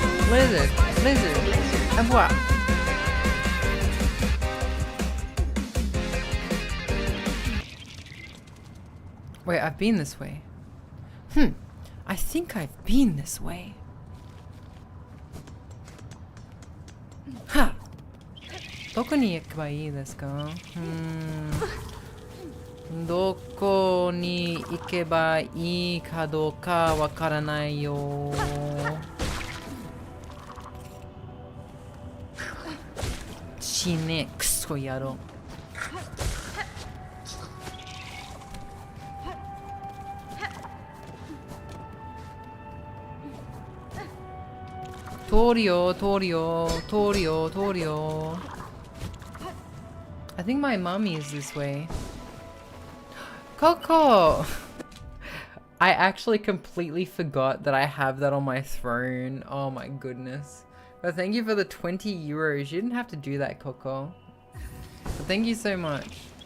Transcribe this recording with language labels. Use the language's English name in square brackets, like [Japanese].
[English] Lizard, and what? Wait, I've been this way. I think I've been this way. Ha! [Japanese] どこに行けばいいですか? どこに行けばいいかどうかわからないよ。死ね、クソ野郎。通るよ、通るよ、通るよ、通るよ。 [English] I think my mommy is this way. Coco! I actually completely forgot that I have that on my throne. Oh my goodness. But thank you for the 20 euros. You didn't have to do that, Coco. But thank you so much.